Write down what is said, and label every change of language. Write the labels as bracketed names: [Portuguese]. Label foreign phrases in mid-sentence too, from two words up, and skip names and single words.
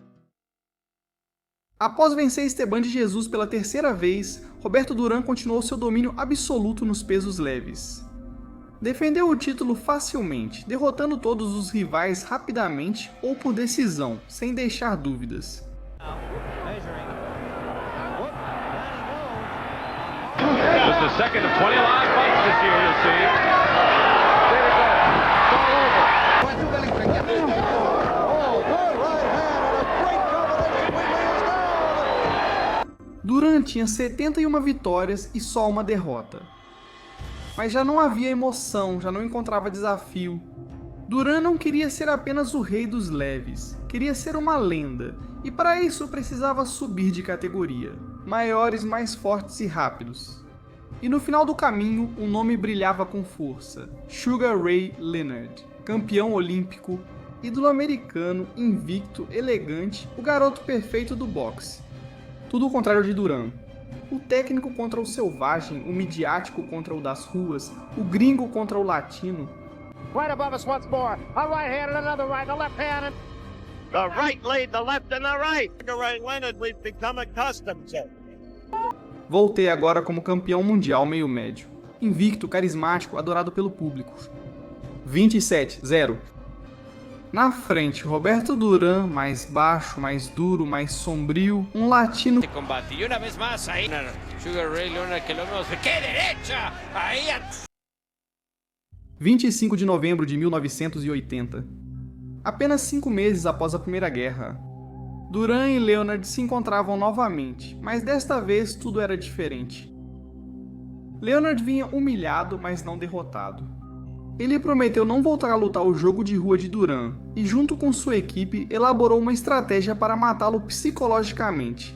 [Portuguese] Após vencer Esteban de Jesus pela terceira vez, Roberto Durán continuou seu domínio absoluto nos pesos leves. Defendeu o título facilmente, derrotando todos os rivais rapidamente ou por decisão, sem deixar dúvidas. [English] Just the second of 20 live fights this year, you'll see. There we go. It's all over. Good right hand and a great combination. Quigley is down. [Portuguese] Durán tinha 71 vitórias e só uma derrota. Mas já não havia emoção, já não encontrava desafio. Durán não queria ser apenas o rei dos leves, queria ser uma lenda, e para isso precisava subir de categoria. Maiores, mais fortes e rápidos. E no final do caminho, um nome brilhava com força: Sugar Ray Leonard, campeão olímpico, ídolo americano, invicto, elegante, o garoto perfeito do boxe. Tudo o contrário de Durán. O técnico contra o selvagem, o midiático contra o das ruas, o gringo contra o latino. [English] Right above us once more. A right hand and another right, the left hand and... The right lead, the left and the right. Sugar Ray Leonard, we've become accustomed to. [Portuguese] Voltei agora como campeão mundial meio médio. Invicto, carismático, adorado pelo público. 27-0. Na frente, Roberto Durán, mais baixo, mais duro, mais sombrio, um latino... Combate. [Spanish] Y una vez más ahí, Sugar Ray Leonard, que lo vemos. ¡Qué derecha! Ahí... [Portuguese] 25 de novembro de 1980. Apenas 5 meses após a Primeira Guerra. Durán e Leonard se encontravam novamente, mas desta vez tudo era diferente. Leonard vinha humilhado, mas não derrotado. Ele prometeu não voltar a lutar o jogo de rua de Durán, e junto com sua equipe elaborou uma estratégia para matá-lo psicologicamente.